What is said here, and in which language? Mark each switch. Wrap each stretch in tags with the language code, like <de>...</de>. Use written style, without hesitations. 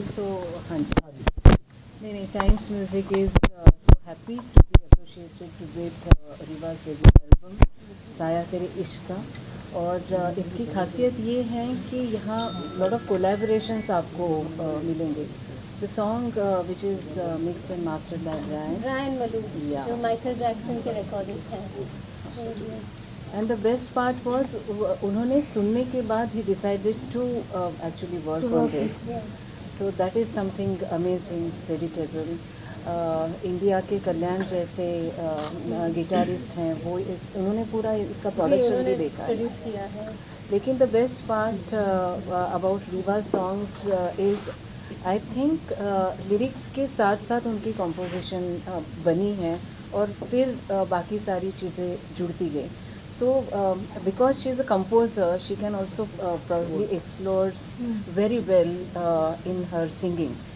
<hi>So, हाँ जी.</hi> <en>नहीं, Times music is so happy to be associated with Reeva's debut album Saaya Tere Ishq Ka.</en> <hi>और इसकी खासियत ये है कि यहाँ लॉट ऑफ कोलैबोरेशंस आपको मिलेंगे.</hi> <en>The song which is mixed and mastered by Ryan Maloo, Yeah.</en> <hi>जो माइकल जैक्सन के रिकॉर्डिस्ट हैं.</hi> <en>So yes. And the best part was</en> <hi>उन्होंने सुनने के बाद</hi> <en>he decided to actually work on this. Yeah. So that is something amazing, creditable.</en> <hi>India के कल्याण जैसे guitarist हैं, वो उन्होंने पूरा इसका प्रोडक्शन भी देखा है. प्रोड्यूस किया है. लेकिन</hi> <en>the best part about Reeva songs is I think</en> <hi>lyrics के साथ साथ उनकी कॉम्पोजिशन बनी है और फिर बाकी सारी चीज़ें जुड़ती गई.</hi> <en>So because she is a composer, she can also probably explores very well in her singing.</en>